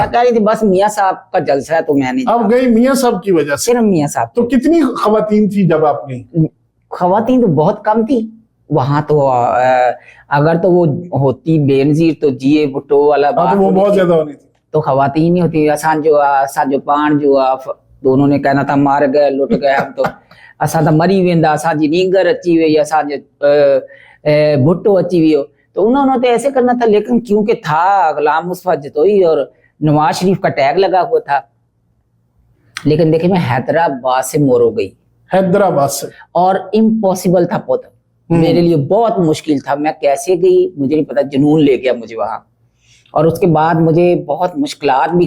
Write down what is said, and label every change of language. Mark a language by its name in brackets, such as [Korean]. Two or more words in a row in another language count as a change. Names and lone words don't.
[Urdu] میں کہہ رہی تھی بس میاں صاحب کا جلسہ ہے تو میں نہیں, آپ گئی میاں صاحب کی وجہ سے? صرف میاں صاحب. تو کتنی خواتین تھی جب آپ گئی? خواتین تو بہت کم تھی وہاں تو۔ اگر تو وہ ہوتی بینظیر تو جیے بھٹو والا ہاں، تو وہ بہت زیادہ ہونی تھی. تو خواتین ہی ہوتی. [Sindhi] असांजो पाण जो [Urdu] دونوں نے کہنا تھا مار گئے لٹ گئے ہم تو, [Sindhi] असां तो मरी वेंदा, असांजी नींगर अची वई, असांजो भुट्टो अची वियो, [Urdu] تو انہوں نے تو ایسے کرنا تھا. لیکن کیونکہ تھا غلام مصطفیٰ جتوئی اور نواز شریف کا ٹیگ لگا ہوا تھا. لیکن دیکھیے میں حیدرآباد سے مورو گئی, حیدرآباد سے, اور امپاسیبل تھا پت، میرے لیے بہت مشکل تھا. میں کیسے گئی مجھے نہیں پتا، جنون لے گیا مجھے وہاں۔ اور اس کے بعد مجھے بہت مشکلات بھی.